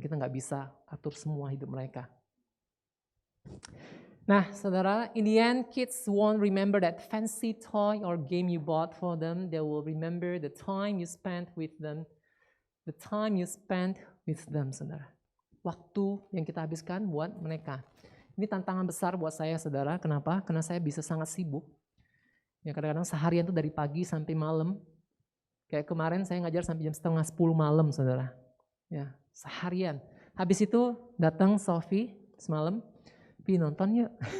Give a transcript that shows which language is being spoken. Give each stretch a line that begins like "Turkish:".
Indonesian: Kita nggak bisa atur semua hidup mereka.
English: Nah saudara, in the end kids won't remember that fancy toy or game you bought for them. They will remember the time you spent with them. The time you spent with them saudara.
Indonesian: Waktu yang kita habiskan buat mereka. Ini tantangan besar buat saya saudara. Kenapa? Karena saya bisa sangat sibuk. Ya kadang-kadang seharian tuh dari pagi sampai malam. Kayak kemarin saya ngajar sampai jam 9:30 malam saudara. Ya seharian. Habis itu datang Sophie semalam. Pi nonton yuk.